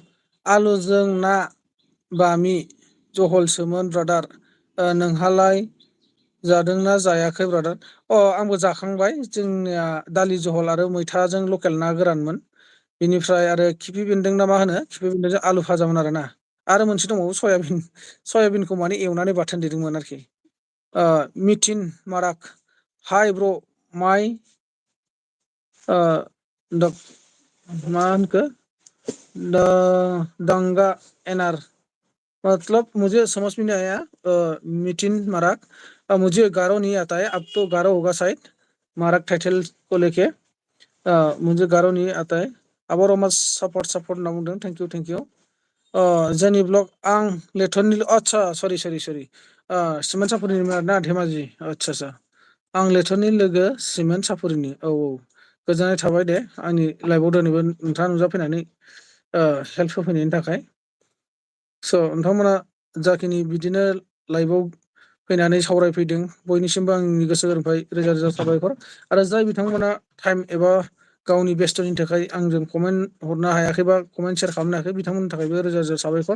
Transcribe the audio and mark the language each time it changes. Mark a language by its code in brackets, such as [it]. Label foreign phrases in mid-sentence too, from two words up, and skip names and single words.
[brx] आलुजों ना बामि जहलसोमोन ब्रादार नोंहालाय जादोंना जायाखै ब्रादार आंबो जाखांबाय जोंनिया दालि जहल आरो मैथाजों लकेल ना गोरानमोन बेनिफ्राय आरो खिफि बेन्दों ना मा होनो खिफि बेन्दोंजों आलु भाजामोन आरोना आरो मोनसे दंबावो सयाबिनखौ माने एवनानै बाथोन देदोंमोन आरोखि मिथिन माराक हाइ ब्र' माइ मा होनखो दा दांगा एनार [hi] मतलब मुझे समझ में नहीं आया मितिन माराक मुझे गारो नहीं आता है अब तो गारो होगा शायद माराक टाइटेल को लेके मुझे गारो नहीं आता है [brx] आब' रमाज सापर्ट होनना बुंदों [en] thank you thank you [brx] जोंनि ब्लग आं लेथरनि आदसा सरि सिमेन्ट सापरिनिमोन आरोना धेमाजि आदसा आं लेथरनि लोगो सिमेन्ट सापरिनि औ गोजोननाय थाबाय दे आंनि लाइफआव दिनैबो नोंथाङा नुजाफैनानै हेल्प होफैनायनि थाखाय स' नोंथांमोना जाखिनि बिदिनो लाइफआव फैनानै सावरायफैदों बयनिसिमबो आंनि गोसो गोरबोनिफ्राय रोजा रोजा साबायखर आरो जाय बिथांमोना टाइम एबा गावनि बेस्थ'नि थाखाय आंजों कमेन्ट हरनो हायाखै बा [en] comment share [brx] खालामनो हायाखै बिथांमोननि थाखायबो रोजा रोजा साबायखर।